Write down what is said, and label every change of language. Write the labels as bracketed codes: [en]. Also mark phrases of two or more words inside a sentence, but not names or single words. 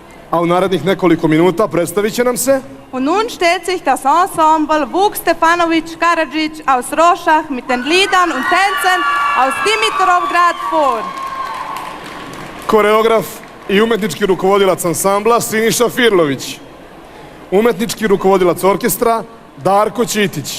[sr] a u narednih nekoliko minuta predstavit će nam se... [de] Und nun stellt sich das Ensemble Vuk Stefanović Karadžić aus Rošah mit den Liedern und Tänzen aus Dimitrovgrad vor. [sr] Koreograf i umetnički rukovodilac ansambla Siniša Firlović. Umetnički rukovodilac orkestra Darko Ćitić.